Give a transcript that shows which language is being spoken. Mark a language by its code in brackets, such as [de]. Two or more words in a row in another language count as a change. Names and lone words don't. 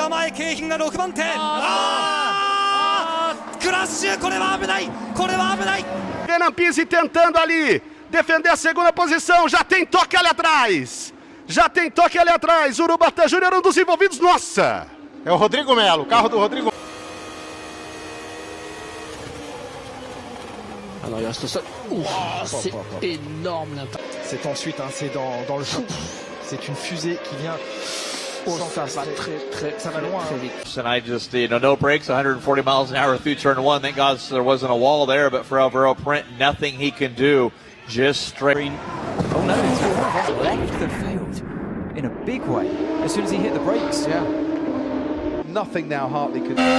[ja] 景品が6番手。クラッシュ、これは危ない、これは危ない。 [pt] Renan Pizzi tentando ali defender a segunda posição, já tem toque ali atrás. Já tem toque ali atrás, Urubatã Júnior, um dos envolvidos, nossa! É o Rodrigo Melo, o carro do Rodrigo. [fr] Alors il reste ça. C'est énorme là. C'est ensuite, hein, c'est dans le champ. C'est une fusée qui vient. Ça va ça va loin. Très vite. [en] And I just, no brakes, 140 miles an hour through turn one. Thank God there wasn't a wall there, but for Alvaro Print, nothing he can do. Just straight. Oh no, it's left the field in a big way as soon as he hit the brakes. Yeah. Nothing now Hartley could.